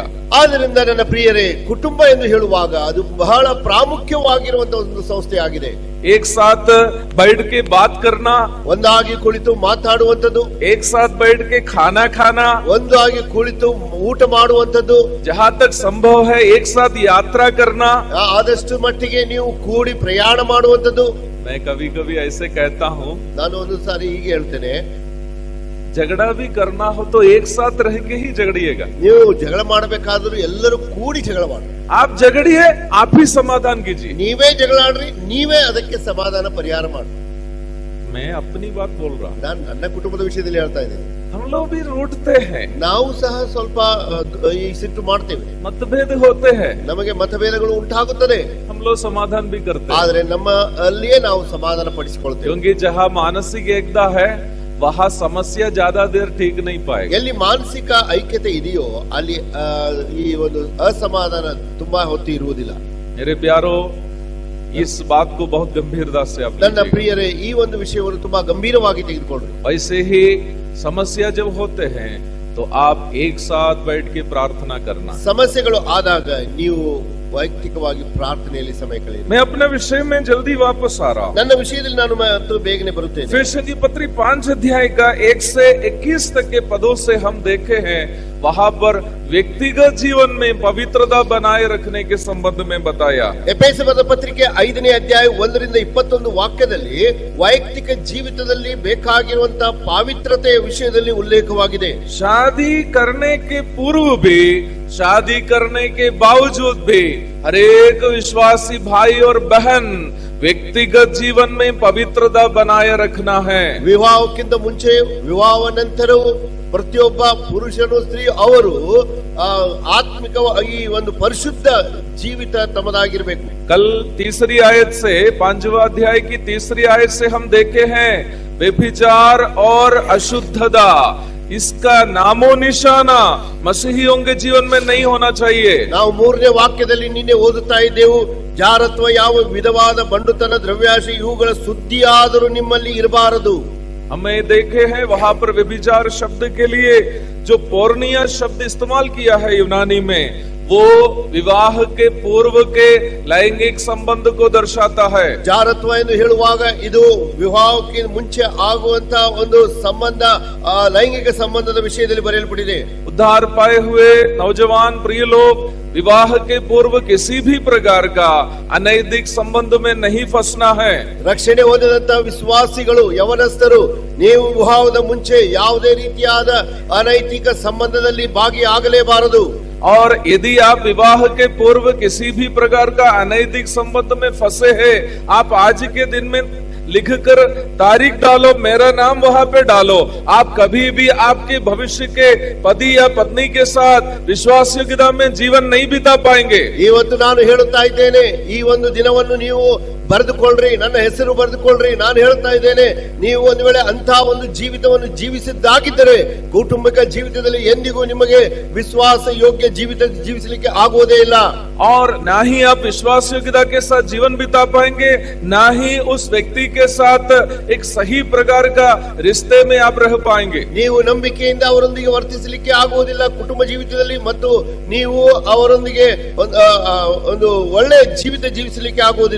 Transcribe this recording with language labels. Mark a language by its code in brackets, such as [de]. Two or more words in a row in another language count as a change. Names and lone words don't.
[kn] ಆದ್ದರಿಂದ ನನ್ನ ಪ್ರಿಯರೇ, ಕುಟುಂಬ ಎಂದು ಹೇಳುವಾಗ ಅದು ಬಹಳ ಪ್ರಾಮುಖ್ಯವಾಗಿರುವಂತಹ ಒಂದು ಸಂಸ್ಥೆ ಆಗಿದೆ. [hi] एक साथ बैठ के बात करना, [kn] ಒಂದಾಗಿ ಕುಳಿತು ಮಾತಾಡುವಂಥದ್ದು, [hi] एक साथ बैठ के खाना खाना, [kn] ಒಂದಾಗಿ ಕುಳಿತು ಊಟ ಮಾಡುವಂಥದ್ದು, [hi] जहाँ तक संभव है एक साथ यात्रा करना। [kn] ಆದಷ್ಟು ಮಟ್ಟಿಗೆ ನೀವು ಕೂಡಿ ಪ್ರಯಾಣ ಮಾಡುವಂಥದ್ದು. [hi] मैं कभी कभी ऐसे कहता हूँ, [kn] ನಾನು ಒಂದು ಸಾರಿ ಹೀಗೆ ಹೇಳ್ತೇನೆ, [hi] झगड़ा भी करना हो तो एक साथ रह के ही झगड़िएगा। [kn] ನೀವು ಜಗಳ ಮಾಡಬೇಕಾದ್ರೂ ಎಲ್ಲರೂ ಕೂಡಿ ಜಗಳ ಮಾಡಿ. [hi] आप झगड़िए, आप ही समाधान कीजिए। [kn] ನೀವೇ ಜಗಳ ಆಡ್ರಿ, ನೀವೇ ಅದಕ್ಕೆ ಸಮಾಧಾನ ಪರಿಹಾರ ಮಾಡಿ. [hi] मैं अपनी बात बोल रहा हूँ। [kn] ನಾನು ನನ್ನ ಕುಟುಂಬದ ವಿಷಯದಲ್ಲಿ ಹೇಳ್ತಾ ಇದ್ದೇನೆ. [hi] हम लोग भी रूठते हैं, [kn] ನಾವು ಸಹ ಸ್ವಲ್ಪ ಈ ಸಿಟ್ಟು ಮಾಡ್ತೇವೆ, [hi] मतभेद होते हैं, [kn] ನಮಗೆ ಮತಭೇದಗಳು ಉಂಟಾಗುತ್ತದೆ, [hi] हम लोग समाधान भी करते हैं। [kn] ಆದ್ರೆ ನಮ್ಮ ಅಲ್ಲಿಯೇ ನಾವು ಸಮಾಧಾನ ಪಡಿಸಿಕೊಳ್ತೇವೆ. [hi] क्योंकि जहाँ मानसिक एकता है वहां समस्या ज्यादा देर ठीक नहीं पाएगी। [kn] ಎಲ್ಲಿ ಮಾನಸಿಕ ಐಕ್ಯತೆ ಇದೆಯೋ ಅಲ್ಲಿ ಈ ಒಂದು ಅಸಮಾಧಾನ ತುಂಬಾ ಹೊತ್ತು ಇರುವುದಿಲ್ಲ. [hi] मेरे प्यारो, इस बात को बहुत गंभीरता से आप [kn] ನನ್ನ ಪ್ರಿಯರೇ, ಈ ಒಂದು ವಿಷಯವನ್ನು ತುಂಬಾ ಗಂಭೀರವಾಗಿ ತೆಗೆದುಕೊಳ್ಳಿ. [hi] वैसे ही समस्या जब होते हैं तो आप एक साथ बैठ के प्रार्थना करना। [kn] ಸಮಸ್ಯೆಗಳು ಆದಾಗ ನೀವು ವೈಯಕ್ತಿಕವಾಗಿ ಪ್ರಾರ್ಥನೆಯಲ್ಲಿ ಸಮಯ ಕಳೆಯಿರಿ. [hi] मैं अपने विषय में जल्दी वापस आ रहा हूँ। [kn] ನನ್ನ ವಿಷಯದಲ್ಲಿ ನಾನು ಮತ್ತು ಬೇಗನೆ ಬರುತ್ತೇನೆ. [hi] एफेसियों की पत्री 5 अध्याय का 1 से 21 तक के पदों से हम देखे हैं, वहां पर व्यक्तिगत जीवन में पवित्रता बनाए रखने के संबंध में बताया। [kn] ಎಫೆಸ ಬರೆದ ಪತ್ರಿಕೆ 5ನೇ ಅಧ್ಯಾಯ 1 ರಿಂದ 21 ವಾಕ್ಯದಲ್ಲಿ ವೈಯಕ್ತಿಕ ಜೀವಿತದಲ್ಲಿ ಬೇಕಾಗಿರುವಂತಹ ಪಾವಿತ್ರತೆಯ ವಿಷಯದಲ್ಲಿ ಉಲ್ಲೇಖವಾಗಿದೆ. [hi] शादी करने के पूर्व भी, शादी करने के बावजूद भी हर एक विश्वासी भाई और बहन व्यक्तिगत जीवन में पवित्रता बनाए रखना है। [kn] ವಿವಾಹಕ್ಕಿಂತ ಮುಂಚೆ, ವಿವಾಹ ನಂತರವೂ ಪ್ರತಿಯೊಬ್ಬ ಪುರುಷನು ಸ್ತ್ರೀ ಅವರು ಆತ್ಮಿಕ ಈ ಒಂದು ಪರಿಶುದ್ಧ ಜೀವಿತ ತಮ್ಮದಾಗಿರ್ಬೇಕು. [hi] कल तीसरी आयत से 5वां अध्याय की तीसरी आयत से हम देखे हैं व्यभिचार और अशुद्धता, इसका नामो निशाना मसीहियों के जीवन में नहीं होना चाहिए। [kn] ನಾವು 3ನೇ ವಾಕ್ಯದಲ್ಲಿ ನಿನ್ನೆ ಓದುತ್ತಾ ಇದ್ದೆವು, ಜಾರತ್ವ, ಯಾವ ವಿಧವಾದ ಬಂಡುತನ, ದ್ರವ್ಯಾಶೆ ಇವುಗಳ ಸುದ್ದಿಯಾದರೂ ನಿಮ್ಮಲ್ಲಿ ಇರಬಾರದು. [hi] हमें देखे हैं वहां पर व्यभिचार शब्द के लिए जो पोर्निया शब्द इस्तेमाल किया है यूनानी में, वो विवाह के पूर्व के लैंगिक संबंध को दर्शाता है। [kn] ಜಾರತ್ವ ಎಂದು ಹೇಳುವಾಗ ಇದು ವಿವಾಹಕ್ಕೆ ಮುಂಚೆ ಆಗುವಂತ ಒಂದು ಸಂಬಂಧ, ಲೈಂಗಿಕ ಸಂಬಂಧದ ವಿಷಯದಲ್ಲಿ ಬರೆಯಲ್ಪಟ್ಟಿದೆ. [hi] उद्धार पाए हुए नौजवान प्रिय लोग विवाह के पूर्व किसी भी प्रकार का अनैतिक संबंध में नहीं फंसना है। [kn] ರಕ್ಷಣೆ ಹೊಂದಿದಂತ ವಿಶ್ವಾಸಿಗಳು, ಯವನಸ್ಥರು, ನೀವು ವಿವಾಹದ ಮುಂಚೆ ಯಾವುದೇ ರೀತಿಯಾದ ಅನೈತಿಕ ಸಂಬಂಧದಲ್ಲಿ ಭಾಗಿಯಾಗಲೇಬಾರದು. [hi] और यदि आप विवाह के पूर्व किसी भी प्रकार का अनैतिक संबंध में फंसे हैं, आप आज के दिन में लिखकर तारीख डालो, मेरा नाम वहां पे डालो। आप कभी भी आपके भविष्य के पति या पत्नी के साथ विश्वास योग्यता में जीवन नहीं बिता पाएंगे। [kn] ಇವತ್ತು ನಾನು ಹೇಳುತ್ತಾ ಇದ್ದೇನೆ, ಈ ಒಂದು ದಿನವನ್ನು ನೀವು ಬರೆದುಕೊಳ್ಳ್ರಿ, ನನ್ನ ಹೆಸರು ಬರೆದುಕೊಳ್ಳ್ರಿ. ನಾನು ಹೇಳ್ತಾ ಇದ್ದೇನೆ, ನೀವು ಒಂದು ವೇಳೆ ಅಂತ ಒಂದು ಜೀವಿತವನ್ನು ಜೀವಿಸಿದ್ದಾಗಿದ್ದರೆ ಕೌಟುಂಬಿಕ ಜೀವಿತದಲ್ಲಿ ಎಂದಿಗೂ ನಿಮಗೆ ವಿಶ್ವಾಸ ಯೋಗ್ಯ ಜೀವಿತ ಜೀವಿಸಲಿಕ್ಕೆ ಆಗುವುದೇ ಇಲ್ಲ. [hi] और ना ही आप विश्वास योग्यता के साथ जीवन बिता पाएंगे, ना ही उस व्यक्ति के साथ एक सही प्रकार का रिश्ते में आप रह पाएंगे। [kn] ನೀವು ನಂಬಿಕೆಯಿಂದ ಅವರೊಂದಿಗೆ ವರ್ತಿಸಲಿಕ್ಕೆ ಆಗುವುದಿಲ್ಲ ಕುಟುಂಬ ಜೀವಿತದಲ್ಲಿ, ಮತ್ತು ನೀವು ಅವರೊಂದಿಗೆ ಒಂದು ಒಳ್ಳೆ ಜೀವಿತ ಜೀವಿಸಲಿಕ್ಕೆ ಆಗುವುದಿಲ್ಲ.